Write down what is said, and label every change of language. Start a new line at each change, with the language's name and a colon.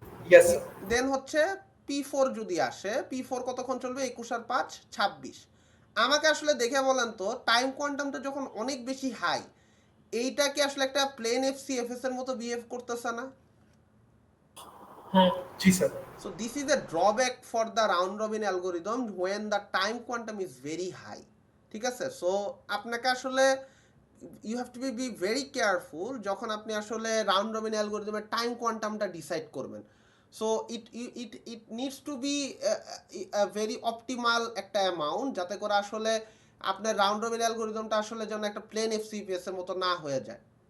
English: Yes.
Bangla: দেন হচ্ছে P4 যদি আসে, P4 কতক্ষণ চলবে? 21 আর 5 26। আমাকে আসলে দেখে বলেন তো টাইম কোয়ান্টামটা যখন অনেক বেশি হাই, এইটা কি আসলে একটা প্লেন এফসি এফএস এর মতো বিহেভ করতেছে না? হ্যাঁ জি sir.
English: So this is a drawback for the round robin algorithm when the time quantum is very high.
Bangla: ঠিক আছে, সো আপনাকে আসলে
English: you have to be very careful
Bangla: যখন আপনি আসলে রাউন্ড রবিন অ্যালগোরিদমের টাইম কোয়ান্টামটা ডিসাইড করবেন।
English: so it needs to be very optimal
Bangla: একটা amount, যাতে করে আসলে আপনার রাউন্ড রবিন অ্যালগোরিদমটা আসলে যেন একটা প্লেন এফসিপিএস এর মতো না হয়ে যায়।